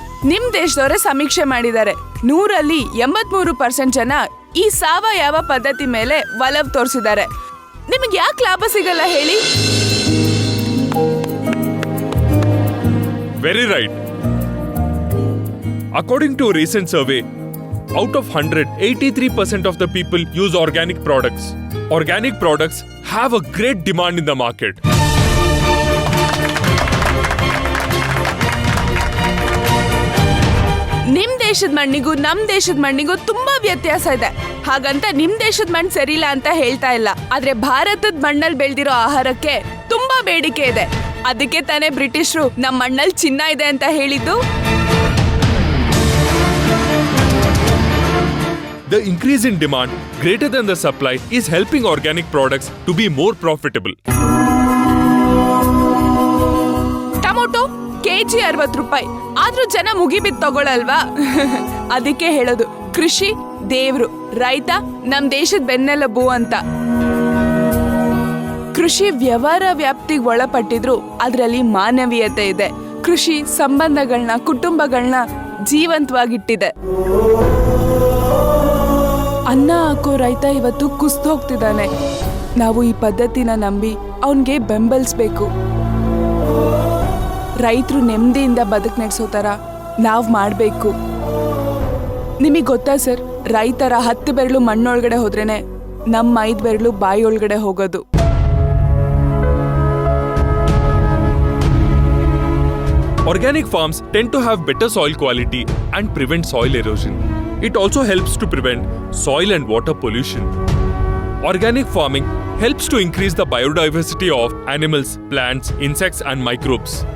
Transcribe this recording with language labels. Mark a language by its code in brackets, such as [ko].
[kn] ನಿಮ್ ದೇಶದವರೇ ಸಮೀಕ್ಷೆ ಮಾಡಿದ್ದಾರೆ. 100ರಲ್ಲಿ 83% ಜನ ಈ ಸಾವಯವ ಪದ್ಧತಿ ಮೇಲೆ ಒಲವು ತೋರಿಸಿದ್ದಾರೆ. ನಿಮಗೆ ಯಾಕೆ ಲಾಭ ಸಿಗಲ್ಲ ಹೇಳಿ? [en] Very right. According to a recent survey, out of 100, 83% of the people use organic products. Organic products have a great demand in the market. [kn] ನಿಮ್ ದೇಶದ ಮಣ್ಣಿಗೂ ನಮ್ ದೇಶದ ಮಣ್ಣಿಗೂ ತುಂಬಾ ವ್ಯತ್ಯಾಸ ಇದೆ. ಹಾಗಂತ ನಿಮ್ ದೇಶದ ಮಣ್ಣು ಸರಿಯಿಲ್ಲ ಅಂತ ಹೇಳ್ತಾ ಇಲ್ಲ. ಆದ್ರೆ ಭಾರತದ ಮಣ್ಣಲ್ಲಿ ಬೆಳೆದಿರೋ ಆಹಾರಕ್ಕೆ ತುಂಬಾ ಬೇಡಿಕೆ ಇದೆ. ಅದಕ್ಕೆ ತಾನೇ ಬ್ರಿಟಿಷರು ನಮ್ಮ ಮಣ್ಣಲ್ಲಿ ಚಿನ್ನ ಇದೆ ಅಂತ ಹೇಳಿದ್ದು. [en] The increase in demand greater than the supply is helping organic products to be more profitable. [kn] Tomato kg 60 ರೂಪಾಯಿ. ಆದ್ರೂ ಜನ ಮುಗಿಬಿದ್ದು ತಗೊಳಲ್ವಾ? ಅದಕ್ಕೆ ಹೇಳೋದು ಕೃಷಿ ದೇವ್ರು. ರೈತ ನಮ್ ದೇಶದ ಬೆನ್ನೆಲುಬು ಅಂತ. ಕೃಷಿ ವ್ಯವಹಾರ ವ್ಯಾಪ್ತಿಗೆ ಒಳಪಟ್ಟಿದ್ರು ಅದರಲ್ಲಿ ಮಾನವೀಯತೆ ಇದೆ. ಕೃಷಿ ಸಂಬಂಧಗಳನ್ನ, ಕುಟುಂಬಗಳನ್ನ ಜೀವಂತವಾಗಿಟ್ಟಿದೆ. ಅನ್ನ ಹಾಕೋ ರೈತ ಇವತ್ತು ಕುಸ್ದು ಹೋಗ್ತಿದ್ದಾನೆ. ನಾವು ಈ ಪದ್ಧತಿನ ನಂಬಿ ಅವನ್ಗೆ ಬೆಂಬಲಿಸ್ಬೇಕು. ರೈತರು ನೆಮ್ಮದಿಯಿಂದ ಬದುಕು ನಡೆಸೋ ಥರ ನಾವು ಮಾಡಬೇಕು. ನಿಮಗೆ ಗೊತ್ತಾ ಸರ್, ರೈತರ 10 ಬೆರಳು ಮಣ್ಣೊಳಗಡೆ ಹೋದ್ರೇನೆ ನಮ್ಮ 5 ಬೆರಳು ಬಾಯಿಯೊಳಗಡೆ ಹೋಗೋದು. [en] Organic farms tend to have better soil quality and prevent soil erosion. It also helps to prevent soil and water pollution. Organic farming helps to increase the biodiversity of animals, plants, insects, and microbes.